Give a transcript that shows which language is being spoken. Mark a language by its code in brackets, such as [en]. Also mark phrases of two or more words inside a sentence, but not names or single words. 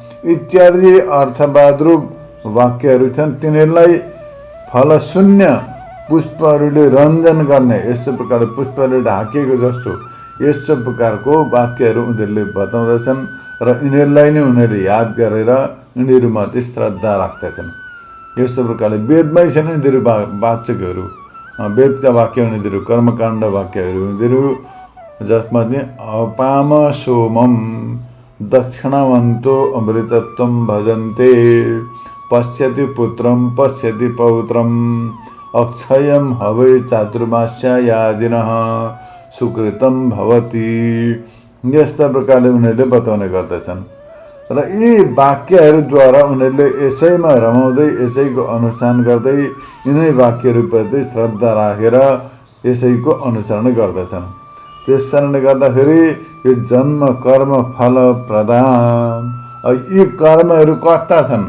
[ne] इत्यादि अर्थवाद रूप वाक्यहरू छन् तिनीहरूलाई फलशून्य पुष्पहरूले रञ्जन गर्ने, यस्तो प्रकारले पुष्पले ढाकिएको जस्तो यस्तो प्रकारको वाक्यहरू उनीहरूले बताउँदछन् र यिनीहरूलाई नै उनीहरूले याद गरेर यिनीहरूमाथि श्रद्धा राख्दछन्। यस्तो प्रकारले वेदमै छन् यिनीहरू वाचकहरू, वेदका वाक्य यिनीहरू, कर्मकाण्ड वाक्यहरू यिनीहरू, जसमा चाहिँ [sa] अपाम सोमम दक्षिणवन्तो अमृतत्वम भजन्ते पश्यति पुत्रम पश्यति पौत्रम अक्षयम हवै चातुर्मास्यायाजिनः सुकृतम भवति। [ne] यस्ता प्रकारले उनीहरूले बताउने गर्दछन् र यी वाक्यहरूद्वारा उनीहरूले यसैमा रमाउँदै यसैको अनुसरण गर्दै यिनै वाक्यहरूप्रति श्रद्धा राखेर यसैको अनुसरण गर्दछन्। त्यस कारणले गर्दाखेरि यो जन्म कर्म फल प्रदान, यी कर्महरू कस्ता छन्?